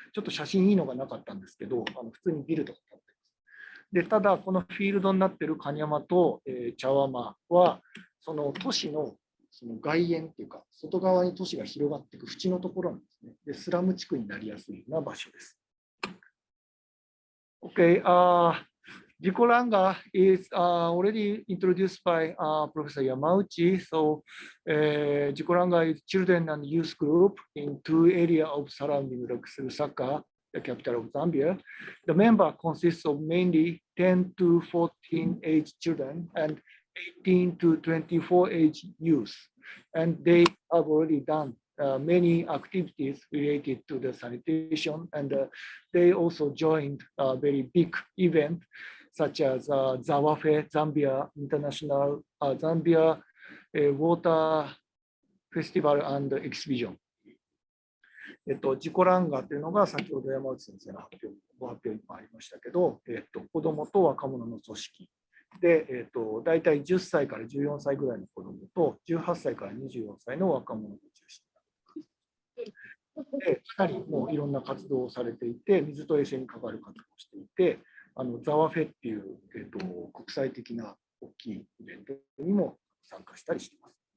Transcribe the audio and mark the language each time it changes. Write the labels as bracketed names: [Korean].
[Japanese] ちょっと写真いいのがなかったんですけど、普通にビルとか建ってます。で、ただこのフィールドになっているカニャマと茶湾はその都市のその外縁っていうか外側に都市が広がっていく縁のところなんですね。で、スラム地区になりやすいような場所です。 [English] Okay, Dziko Langa is already introduced by Professor Yamauchi. So Dziko Langa is children and youth group in 2 areas of surrounding Lusaka, the capital of Zambia. The member consists of mainly 10 to 14 age children and 18 to 24 age youth. And they have already done many activities related to the sanitation, and they also joined a very big event such as Zawafe, Zambia International, Zambia Water Festival and Exhibition. [Japanese] 自己ランガというのが先ほど山内先生のご発表にもありましたけど、子どもと若者の組織で、大体10歳から14歳ぐらいの子どもと18歳から24歳の若者を中心にでかなりもういろんな活動をされていて、水と衛生に関わる活動をしていて、ザワフェっていう、国際的な大きいイベントにも参加したりしています。